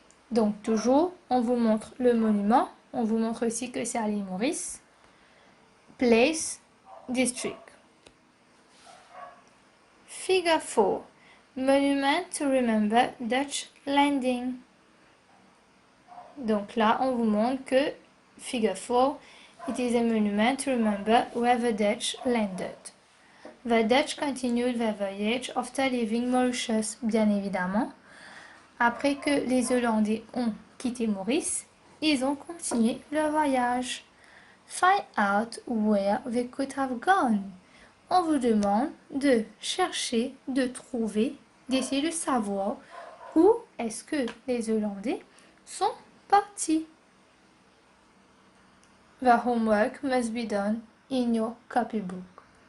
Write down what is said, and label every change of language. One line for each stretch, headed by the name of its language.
French: Donc toujours, on vous montre le monument, on vous montre aussi que c'est à l'île Maurice, place, district.
English: Figure 4. Monument to remember Dutch landing.
French: Donc là, on vous montre que figure 4,
English: it is a monument to remember where the Dutch landed. The Dutch continued their voyage after leaving Mauritius,
French: bien évidemment. Après que les Hollandais ont quitté Maurice, ils ont continué leur voyage.
English: Find out where they could have gone.
French: On vous demande de chercher, de trouver, d'essayer de savoir où est-ce que les Hollandais sont partis.
English: The homework must be done in your copybook.